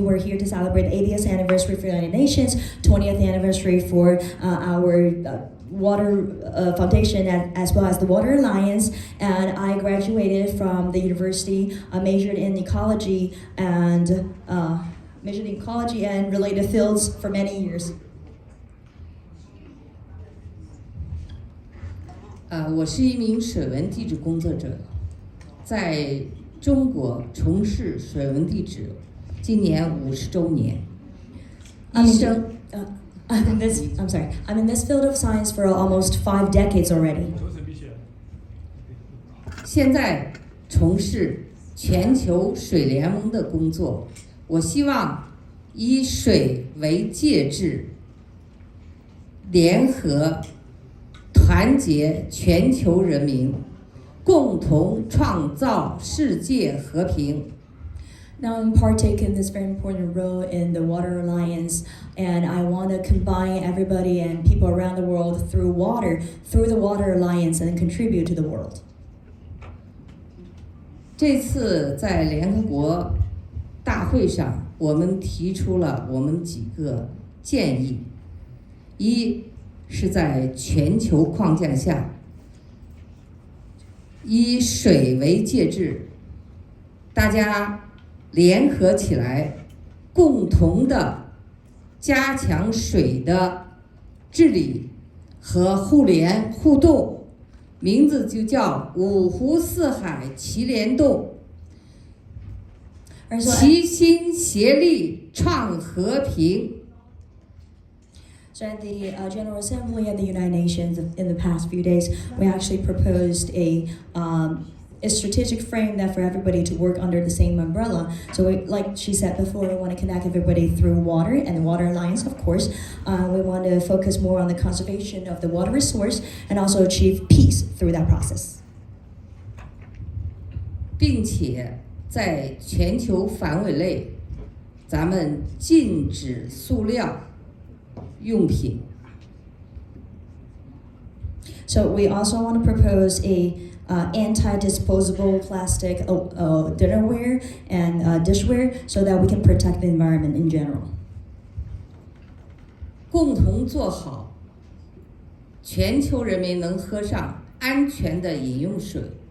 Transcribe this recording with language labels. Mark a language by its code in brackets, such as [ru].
[en] We're here to celebrate the 80th anniversary for the United Nations, 20th anniversary for our Water Foundation, as well as the Water Alliance. And I graduated from the university, majored in ecology and related fields for many years. [zh] 我是一名水文地质工作者，在中国从事水文地质，今年50周年。医生。 [en] I'm in this field of science for almost 5 decades already. [zh] 现在从事全球水联盟的工作，我希望以水为介质，联合团结全球人民，共同创造世界和平。 [en] Now I'm partaking this very important role in the Water Alliance, and I want to combine everybody and people around the world through the Water Alliance, and contribute to the world. [zh] 这次在联合国大会上，我们提出了我们几个建议：一是在全球框架下，以水为介质，大家联合起来，共同的加强水的治理和互联互动，名字就叫五湖四海齐联动，齐心协力创和平。 [en] So at the General Assembly of the United Nations in the past few days, we actually proposed a strategic frame that for everybody to work under the same umbrella. So like she said before, we want to connect everybody through water and the Water Alliance, of course. We want to focus more on the conservation of the water resource and also achieve peace through that process. [zh] 并且在全球范围内，咱们禁止塑料用品。 [en] So we also want to propose a anti-disposable plastic dinnerware and dishware, so that we can protect the environment in general. [zh] 共同做好，全球人民能喝上安全的饮用水。